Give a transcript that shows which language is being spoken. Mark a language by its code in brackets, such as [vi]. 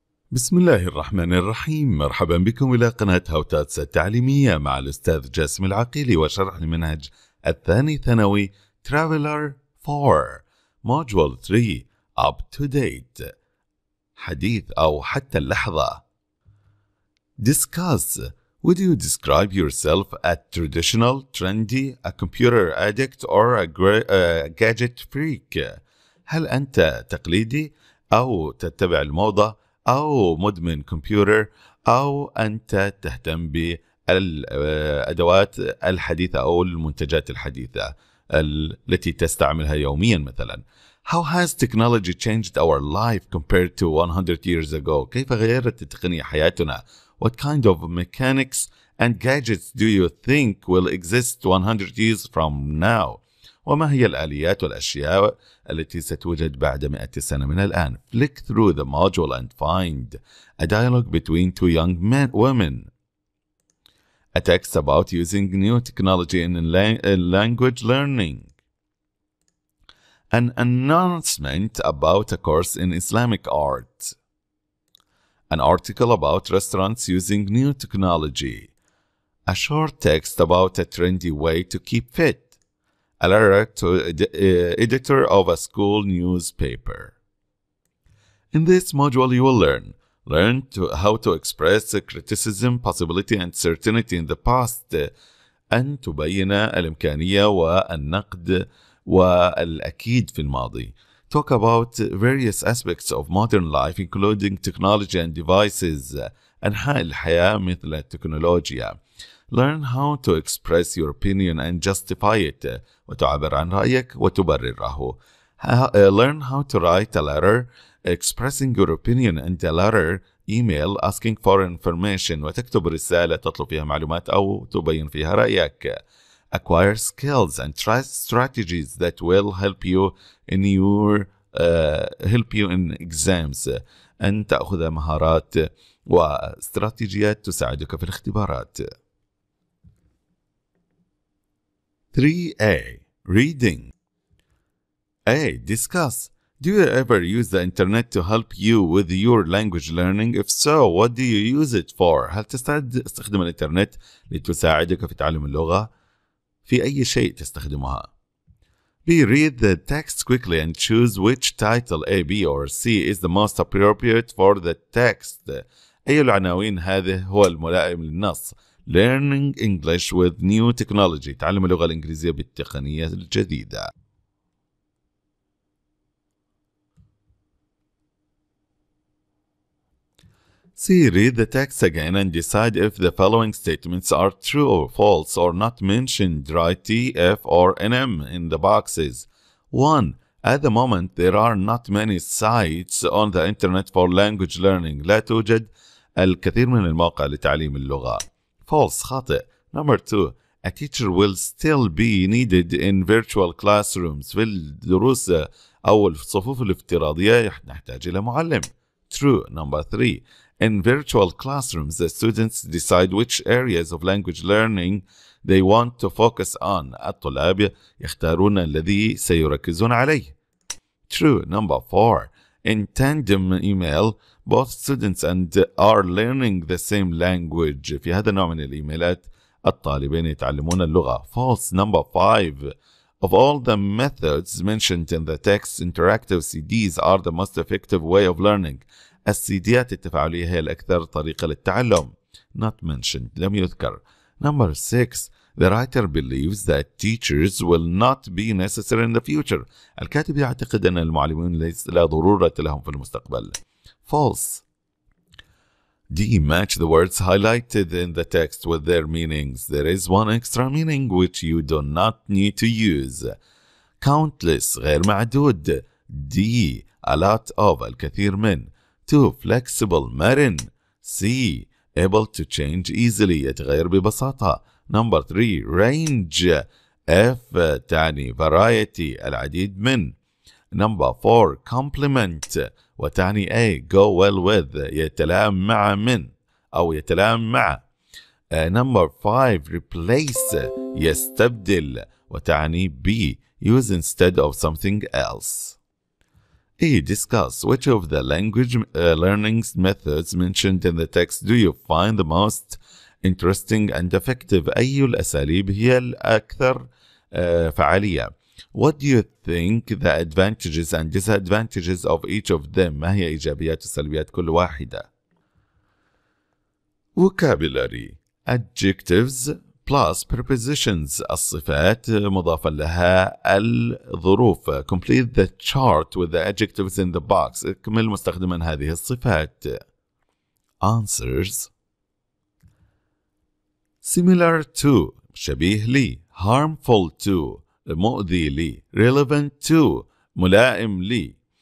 [ar] بسم الله الرحمن الرحيم، مرحبا بكم إلى قناة توتس التعليمية مع الأستاذ جاسم العقيلي وشرح المنهج الثاني ثانوي Traveller4 Module 3 Up to Date، حديث أو حتى اللحظة. [en] Discuss. Would you describe yourself as traditional, trendy, a computer addict, or a gadget freak? [ar] هل أنت تقليدي أو تتبع الموضة أو مدمن كمبيوتر أو أنت تهتم بالأدوات الحديثة أو المنتجات الحديثة التي تستعملها يوميا مثلا؟ [en] How has technology changed our life compared to 100 years ago? [ar] كيف غيرت التقنية حياتنا؟ [en] What kind of mechanics and gadgets do you think will exist 100 years from now? [ar] وما هي الآليات والأشياء التي ستوجد بعد 100 سنة من الآن؟ [en] Flick through the module and find a dialogue between two young women. A text about using new technology in language learning. An announcement about a course in Islamic art. An article about restaurants using new technology. A short text about a trendy way to keep fit. A letter to editor of a school newspaper. In this module you will learn how to express criticism, possibility and certainty in the past. [ar] أن تبين الإمكانية والنقد والأكيد في الماضي. [en] Talk about various aspects of modern life including technology and devices. [ar] أنحاء الحياة مثل التكنولوجيا. [en] Learn how to express your opinion and justify it. [ar] وتعبر عن رأيك وتبرره. [en] Learn how to write a letter expressing your opinion and a letter email asking for information. [ar] وتكتب رسالة تطلب فيها معلومات أو تبين فيها رأيك. [en] Acquire skills and strategies that will help you in exams. [ar] أن تأخذ مهارات واستراتيجيات تساعدك في الاختبارات. [en] 3A. Reading. A. Discuss. Do you ever use the internet to help you with your language learning? If so, what do you use it for? [ar] هل تستخدم الإنترنت لتساعدك في تعلم اللغة؟ في أي شيء تستخدمها؟ B. [en] Read the text quickly and choose which title A, B or C is the most appropriate for the text. [ar] أي العناوين هذه هو الملائم للنص؟ [en] Learning English with new technology. [ar] تعلم اللغة الإنجليزية بالتقنية الجديدة. [en] C. Read the text again and decide if the following statements are true or false or not mentioned. Write T, F or NM in the boxes. 1. At the moment there are not many sites on the internet for language learning. [ar] لا توجد الكثير من المواقع لتعليم اللغة. [en] False. [ar] خاطئ. [en] Number 2. A teacher will still be needed in virtual classrooms. [ar] في الدروس أو الصفوف الافتراضية نحتاج إلى معلم. [en] True. Number 3. In virtual classrooms, the students decide which areas of language learning they want to focus on. [ar] الطلاب يختارون الذي سيركزون عليه. [en] True. Number 4. In tandem email, both students are learning the same language. [ar] في هذا النوع من الإيميلات الطالبين يتعلمون اللغة. [en] False. Number 5. Of all the methods mentioned in the text, interactive CDs are the most effective way of learning. [ar] السيديات التفاعلية هي الأكثر طريقة للتعلم. [en] Not mentioned. [ar] لم يذكر. [en] Number 6. The writer believes that teachers will not be necessary in the future. [ar] الكاتب يعتقد أن المعلمين لا ضرورة لهم في المستقبل. [en] False. D. Match the words highlighted in the text with their meanings. There is one extra meaning which you do not need to use. Countless. [ar] غير معدود. [en] D. A lot of. [ar] الكثير من. [en] 2. Flexible. [ar] مرن. [en] C. Able to change easily. [ar] يتغير ببساطة. [en] Number 3. Range. F. [ar] تعني variety. العديد من. [en] Number 4. Complement. [ar] وتعني [en] A. Go well with. [ar] يتلائم مع من أو يتلائم مع. [en] Number 5 replace [ar] يستبدل [en] وتعني be use instead of something else. E. Discuss which of the language learning methods mentioned in the text do you find the most interesting and effective. [ar] أي الأساليب هي الأكثر فعالية. [en] What do you think the advantages and disadvantages of each of them. [ar] ما هي إيجابيات وسلبيات كل واحدة. [en] Vocabulary adjectives plus prepositions [ar] الصفات مضافا لها الظروف. [en] Complete the chart with the adjectives in the box. [ar] اكمل مستخدما هذه الصفات. [en] Answers similar to [ar] شبيه لي. [en] Harmful to [ar] مؤذي لي. [en] Relevant to [ar] ملائم لي.